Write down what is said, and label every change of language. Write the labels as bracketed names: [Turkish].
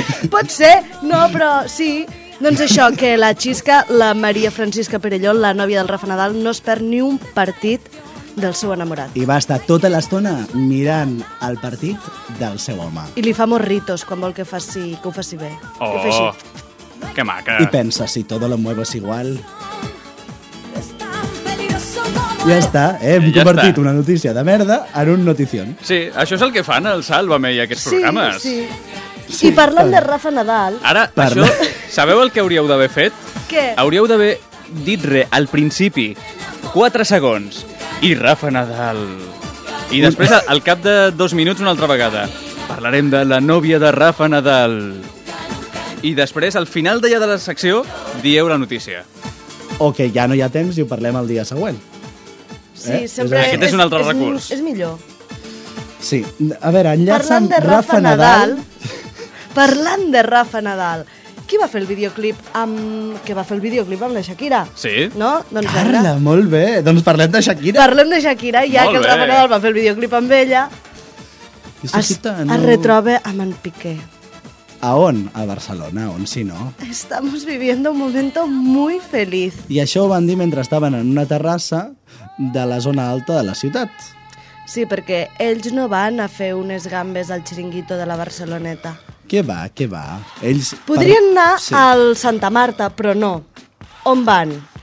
[Catalan] Pot ser, no, però sí. Doncs això, que la Xisca, la Maria Francisca Perelló, la nòvia del Rafa Nadal, no es perd ni un partit del seu enamorat. I va estar tota l'estona mirant el partit del seu home. I li fa morritos quan vol que faci, que ho faci bé. Oh, que ho faci. Que maca. I pensa, [Spanish] si todo lo muevo es igual... [Catalan] Ja està, hem ja convertit una notícia de merda en un notició. Sí, això és el que fan el Sálvame i aquests programes. Sí, sí. I parlant de Rafa Nadal... Ara, parla. Això, sabeu el que hauríeu d'haver fet? Què? Hauríeu d'haver dit re al principi, 4 segons, i Rafa Nadal... I després, al cap de 2 minuts, una altra vegada, parlarem de la nòvia de Rafa Nadal. I després, al final d'allà de la secció, dieu la notícia. O que ja no hi ha temps i ho parlem el dia següent. Sí, sempre... Aquest és un altre recurs. És millor. Sí. A veure, enllaça amb Rafa Nadal. Parlant de Rafa Nadal, qui va fer el videoclip amb... Que va fer el videoclip amb la Shakira? Sí. No? Doncs Carla, molt bé. Doncs parlem de Shakira. Parlem de Shakira, ja que el Rafa Nadal va fer el videoclip amb ella. Es retroba amb en Piqué. ¿A on? A Barcelona, on si no. [Spanish] Estamos viviendo un momento muy feliz. [Catalan] I això ho van dir mentre estaven en una terrassa de la zona alta de la ciutat. Sí, perquè ells no van a fer unes gambes al xiringuito de la Barceloneta. Què va, què va? Ells podrien anar sí. al Santa Marta, però no. On van?